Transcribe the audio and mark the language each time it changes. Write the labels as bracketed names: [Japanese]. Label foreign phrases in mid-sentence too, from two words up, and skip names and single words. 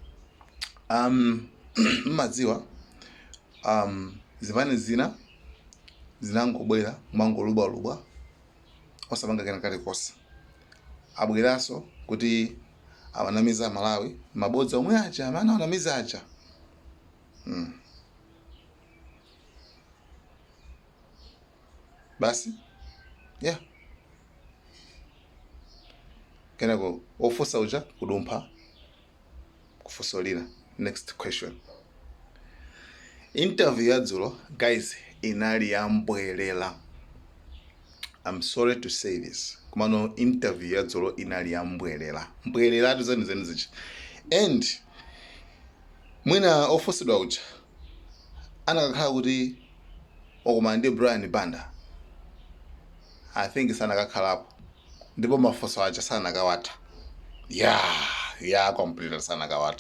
[Nyanja] mmadziwa zipani zina zinangobwera mwangolubwalubwa osapanga kena kalikonse abweraso kuti awanamiza Malawi mabodza omwe aja amene awanamiza aja basi yeah kenako ofusa uja kudumpha kufusolira. [English] Next question. [Nyanja] Interview ya dzulo guys inali yambwelela. [English] I'm sorry to say this. [Nyanja] Kumano interview ya dzulo inali yambwelela. Mbwelela tuzeni zichi. And mwina ofusidwa uja anakakhala kuti okumandi Brian Banda [English] I think [Nyanja] sanakakhalapo ndipo mafunso aja sanakawatha complete sanakawatha.